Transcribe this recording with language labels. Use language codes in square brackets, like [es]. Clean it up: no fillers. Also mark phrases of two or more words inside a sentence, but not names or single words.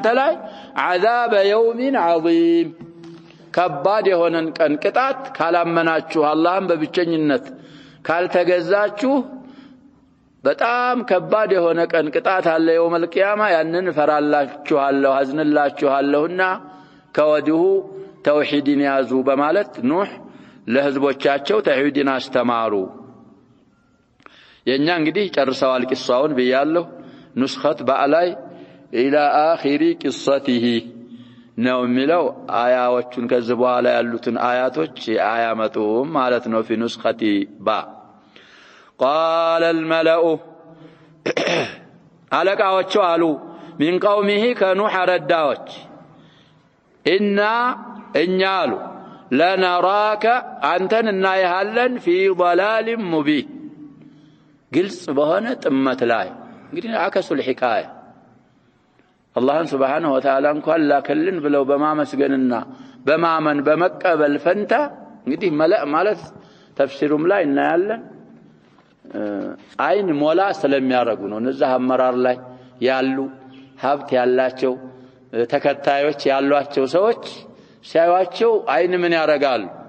[am] ላይ [ar] عذاب يوم عظيم [am] ከባድ የሆነን ቀን ቅጣት ካላመናችሁ አላህን በብቸኝነት ካልተገዛችሁ በጣም ከባድ የሆነ ቀን ቅጣት አለ [ar] يوم القيامه [am] ያንን ፈራላችኋለሁ አዝንላችኋለሁና ከወዲሁ ተውሂድን ያዙ በማለት ኑህ ለህዝቦቻቸው ተውሂድን አስተማሩ የኛ እንግዲህ ጨርሰዋል ቂሷውን በያለው ንስኸት በአላይ [ar] الى اخر قصته [am] ነው የሚለው አያዎቹን ከዚህ በኋላ ያሉትን አያቶች አያመጡም ማለት ነው [ar] في نسخة با قال الملأ [am] አለቃዎቹ አሉ [ar] من قومه كنوح [am] ረዳዎች እኛ አሉ ለነራከ አንተን እናይሃለን [ar] في ضلال مبين [am] ግልጽ በሆነ ጥመት ላይ እንግዲህ አከሱል ሒካያ አላህን [ar] سبحانه وتعالى [am] እንኳን ላከልን ብለው በማመስገንና በማመን በመቀበል ፈንታ እንግዲህ መላእ ማለት ተፍሲሩም ላይ እናያለን አይን ሞላ ስለሚያረጉ ነው። እነዛ አመራር ላይ ያሉ ሀብት ያላቸው ተከታዮች ያሏቸው ሰዎች ሲያዩአቸው አይን ምን ያረጋሉ?